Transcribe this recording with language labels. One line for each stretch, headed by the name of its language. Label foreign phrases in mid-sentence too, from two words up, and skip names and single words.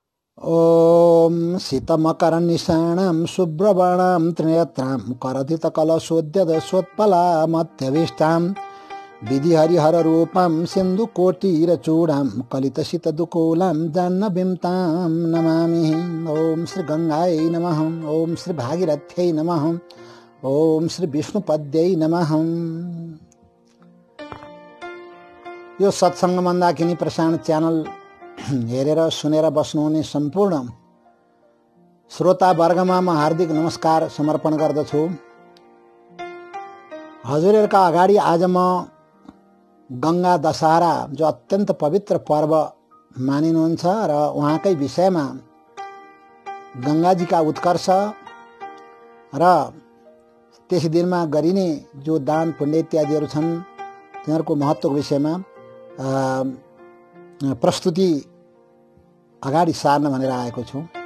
Sanskrit: ॐ शीतमकरनिशाणां शुभ्रवर्णां त्रिनेत्रां करथितकलशोद्यतसोत्पलामत्यभीष्टां विधिहरिहररूपां सिन्धुकोटिरचूडां कलितशीतदुकूलां जाह्नवीं तां नमामि। ॐ श्री गंगायै नमः। ॐ श्री भागीरथ्यै नमः। ॐ श्री विष्णुपद्यै नमः।
Nepali: यो सत्संग मन्दाकिनी प्रसारण च्यानल हेरेर सुनेर बस्नुहुने सम्पूर्ण श्रोता वर्गमा म हार्दिक नमस्कार समर्पण गर्दछु। हजुरहरुका अगाडि आज म गंगा दशहरा जो अत्यन्त पवित्र पर्व मानिनुहुन्छ र उहाँकै विषयमा गंगाजीका उत्कर्ष र त्यस दिनमा गरिने जो दान पुण्य इत्यादिहरू छन् तिनीहरूको महत्त्वको विषयमा प्रस्तुति अगाडि सार्न भनेर आएको छु।